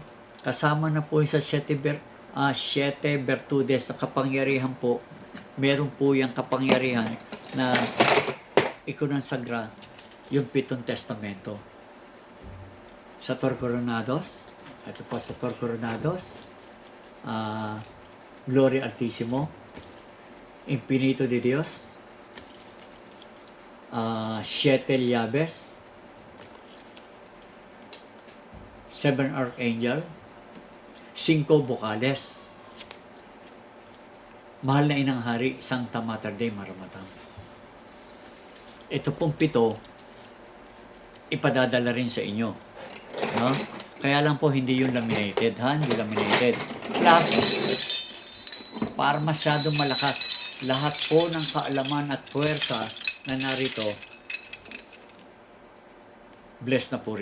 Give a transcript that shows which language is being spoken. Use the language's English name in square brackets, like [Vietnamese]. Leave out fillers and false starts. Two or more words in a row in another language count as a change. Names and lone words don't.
[Filipino] Kasama na po sa 7 virtudes sa kapangyarihan po. Meron po yung kapangyarihan na ikonsagra yung 7 testamento. [Spanish] Sa Tor Coronados, [Filipino] ito po sa [Spanish] Tor Coronados, Gloria Altissimo, Infinito de Dios, 7 Llaves, 7 Archangel, 5 Vocales, [Filipino] Mahal na Inang Hari, [Latin] Sancta Mater Dei Maranatha. [Filipino] Ito pong 7, ipadadala rin sa inyo. No? Kaya lang po hindi yung laminated, ha? Hindi laminated. Plus, para masyadong malakas, lahat po ng kaalaman at puwersa na narito, bless na po rito.